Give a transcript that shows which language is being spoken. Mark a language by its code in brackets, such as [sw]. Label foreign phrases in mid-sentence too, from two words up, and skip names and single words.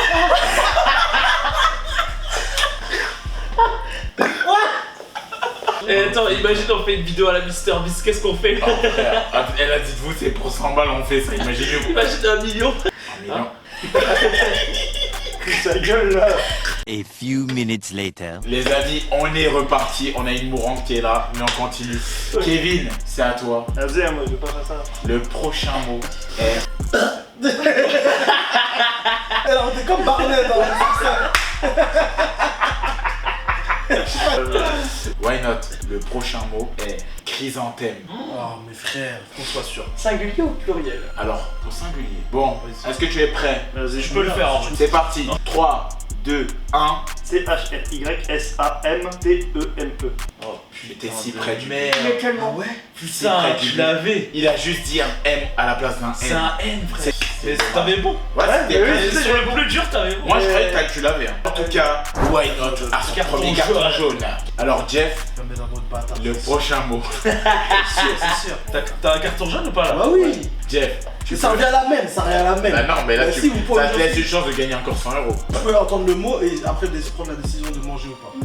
[fr] Et attends, imagine on fait une vidéo à la Mister Beast, qu'est-ce qu'on fait? Oh, frère. Elle a dit, vous, c'est pour 100 balles, on fait ça. Imaginez-vous. Imagine 1 million. Non. Sa gueule là. [en] A few minutes later. [fr] Les amis, on est reparti. On a une mourante qui est là, mais on continue. Kevin, c'est à toi. Vas-y, moi je vais pas faire ça. Le prochain mot est. Alors, t'es comme Barnett dans [en] Why not? [fr] Le prochain mot est chrysanthème. Oh, mes frères, qu'on soit sûr. Singulier ou pluriel? Alors, pour singulier. Bon, est-ce que tu es prêt? Vas-y, Je peux le faire en vrai. C'est parti. 3, 2, 1. C-H-R-Y-S-A-M-T-E-M-E. Oh J'étais si près du Mais merde. tellement. Ouais. putain, tu l'avais. Il a juste dit un M à la place d'un M. C'est un N, frère. C'est- T'avais bon. Ouais, c'était mais prêt. oui, Sur le plus dur, t'avais bon. Moi je croyais que tu l'avais. Hein. En tout cas, [en] why not? [fr] À son Carton premier carton jaune. jaune. Alors Jeff, Comme des endroits de bâtard. le prochain mot. C'est sûr. T'as un carton jaune ou pas là? Bah oui. Jeff, Ça revient à la même, ça revient à la même. bah non, mais là Bah tu si, vous pouvez ça te laisse aujourd'hui- une chance de gagner encore 100 €. Tu peux entendre le mot et après prendre la décision de manger ou pas.